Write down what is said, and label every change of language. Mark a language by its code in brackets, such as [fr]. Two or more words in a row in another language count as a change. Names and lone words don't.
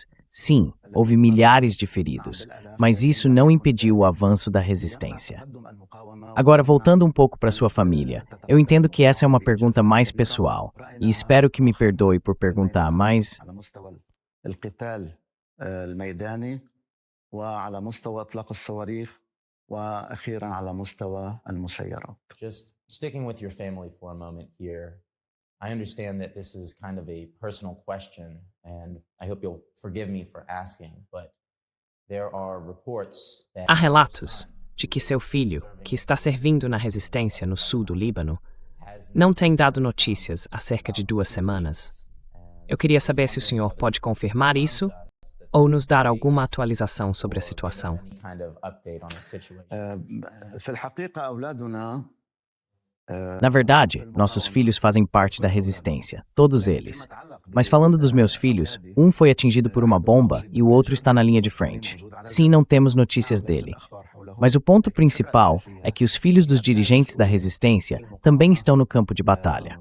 [pt] Sim, houve milhares de feridos, mas isso não impediu o avanço da resistência. Agora, voltando um pouco para sua família, eu entendo que essa é uma pergunta mais pessoal, e espero que me perdoe por perguntar, mas... [ar] الميداني وعلى مستوى إطلاق الصواريخ وأخيرا على مستوى المسيرات. [en] Just sticking with your family for a moment here. I understand that this is kind of a personal question, and I hope you'll forgive me for asking, but there are reports that [pt] Há relatos de que seu filho, que está servindo na resistência no sul do Líbano, não tem dado notícias há cerca de 2 semanas. Eu queria saber se o senhor pode confirmar isso ou nos dar alguma atualização sobre a situação. [en] any kind of update on the situation. [ar] في الحقيقة أولادنا [pt] Na verdade, nossos filhos fazem parte da resistência, todos eles. Mas falando dos meus filhos, um foi atingido por uma bomba e o outro está na linha de frente. Sim, não temos notícias dele. Mas o ponto principal é que os filhos dos dirigentes da resistência também estão no campo de batalha.